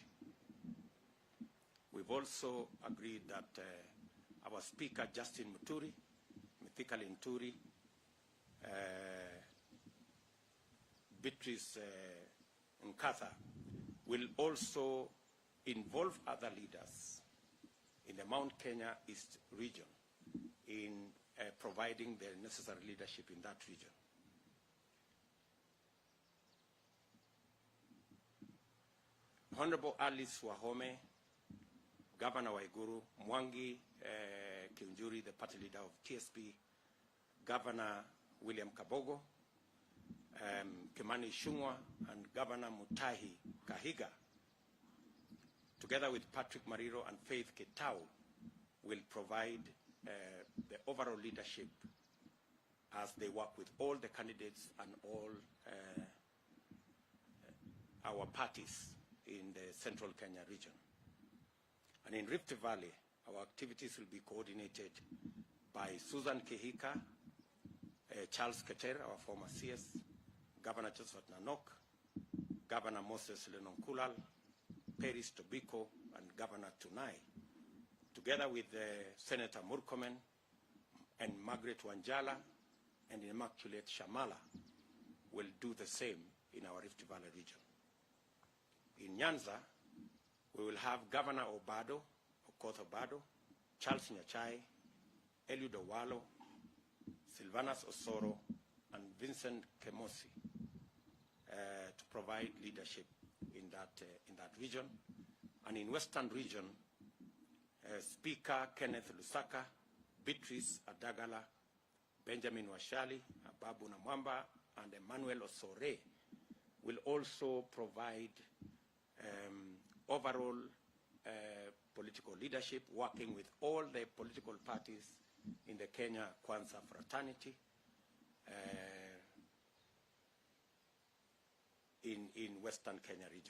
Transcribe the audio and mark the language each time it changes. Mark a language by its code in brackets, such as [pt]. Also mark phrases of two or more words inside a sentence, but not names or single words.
[en] We've also agreed that our Speaker, Justin Muturi, Mithika Linturi, Beatrice Nkatha, will also involve other leaders in the Mount Kenya East region in providing the necessary leadership in that region. Honorable Alice Wahome, Governor Waiguru, Mwangi Kiunjuri, the party leader of TSP, Governor William Kabogo, Kimani Ichung'wah, and Governor Mutahi Kahiga, together with Patrick Mariro and Faith Ketau, will provide the overall leadership as they work with all the candidates and all our parties in the Central Kenya region. And in Rift Valley, our activities will be coordinated by Susan Kehika, Charles Keter, our former CS, Governor Josephat Nanok, Governor Moses Lenonkulal, Peris Tobiko, and Governor Tunai, together with Senator Murkomen and Margaret Wanjala and Immaculate Shamala, will do the same in our Rift Valley region. In Nyanza, we will have Governor Obado, Okoth Obado, Charles Nyachai, Eliud Owalo, Sylvanus Osoro, and Vincent Kemosi to provide leadership in that region. And in Western region, Speaker Kenneth Lusaka, Beatrice Adagala, Benjamin Washali, Ababu Namwamba, and Emmanuel Osore will also provide overall political leadership, working with all the political parties in the Kenya Kwanza fraternity in Western Kenya region.